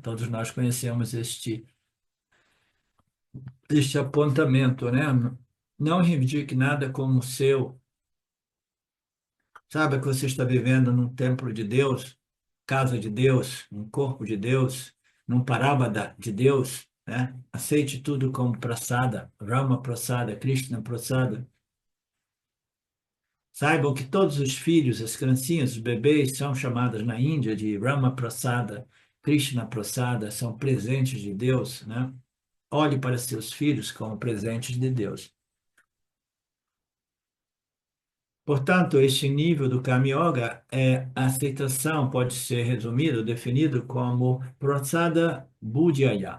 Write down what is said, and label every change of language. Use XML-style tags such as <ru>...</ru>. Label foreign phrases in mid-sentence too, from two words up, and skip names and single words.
<pt>Todos nós conhecemos este apontamento, né? Não reivindique nada como seu. Saiba que você está vivendo num templo de Deus, casa de Deus, um corpo de Deus, num parábada de Deus, né? Aceite tudo como prasada,</pt> <sa>राम प्रसाद, कृष्ण प्रसाद.</sa> <pt>Saibam que todos os filhos, as criancinhas, os bebês são chamados na Índia de</pt> <sa>राम प्रसाद, कृष्ण प्रसाद,</sa> <pt>são presentes de Deus, né? Olhe para seus filhos como presentes de Deus. Portanto, este nível do</pt> <sa>कर्म योग</sa> <pt>é a aceitação, pode ser resumido, definido como</pt> <sa>प्रसाद बुद्ध्या.</sa>